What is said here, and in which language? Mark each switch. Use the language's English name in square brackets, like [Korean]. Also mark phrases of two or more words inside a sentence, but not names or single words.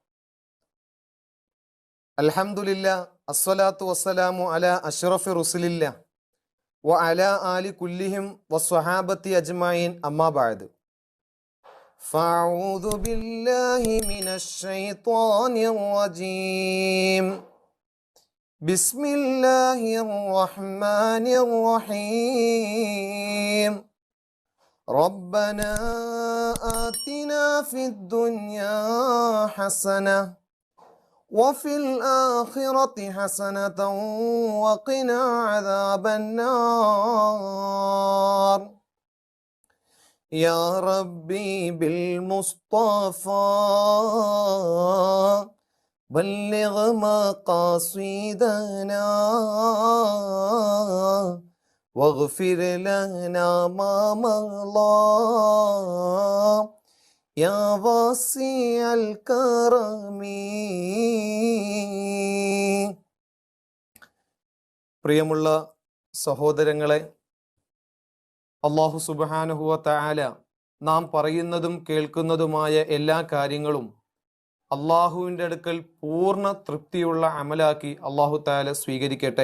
[Arabic] الحمد لله الصلاة والسلام على أشرف رسل الله وعلى آل كلهم والصحابة أجمعين أما بعد. فأعوذ بالله من الشيطان الرجيم. بسم الله الرحمن الرحيم. ربنا آتنا في الدنيا حسنة وفي الآخرة حسنة وقنا عذاب النار يا ربي بالمصطفى بلغ مقاصدنا واغفر لنا ما مضى يا واسع الكرم. [Malayalam] പ്രിയമുള്ള സഹോദരങ്ങളെ, [Arabic] الله سبحانه وتعالى [Malayalam] നാം പറയുന്നതും കേൾക്കുന്നതുമായ എല്ലാ കാര്യങ്ങളും അള്ളാഹുവിൻ്റെ അടുക്കൽ പൂർണ്ണ തൃപ്തിയുള്ള അമലാക്കി [Arabic] الله تعالى [Malayalam] സ്വീകരിക്കട്ടെ.